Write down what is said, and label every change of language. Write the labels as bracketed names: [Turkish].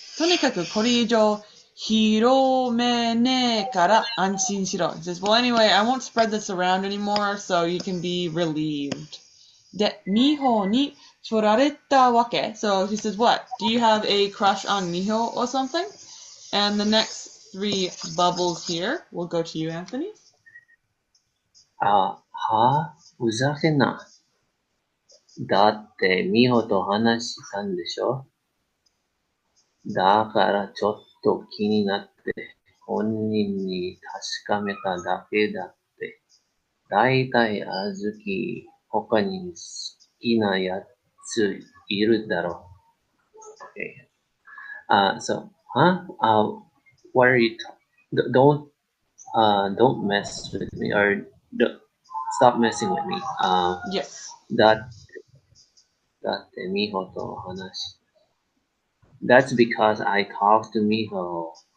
[Japanese] とにかくこれ以上広めねえから安心しろ [English] He says, well anyway, I won't spread this around anymore, so you can be relieved. [Japanese] で、Miho に振られたわけ [English] So he says, what? Do you have a crush on Miho or something? And the next 3 bubbles here will go to you, Anthony. [Japanese] ふざけんな。だって美穂と話したんでしょ？だからちょっと気になって本人に確かめただけだって。だいたいあずき他に好きなやついるだろう。 [English] Okay. What are you don't mess with me or stop messing with me. Yes. [Japanese] だって美穂と話。 [English] That's because I talked to Miho.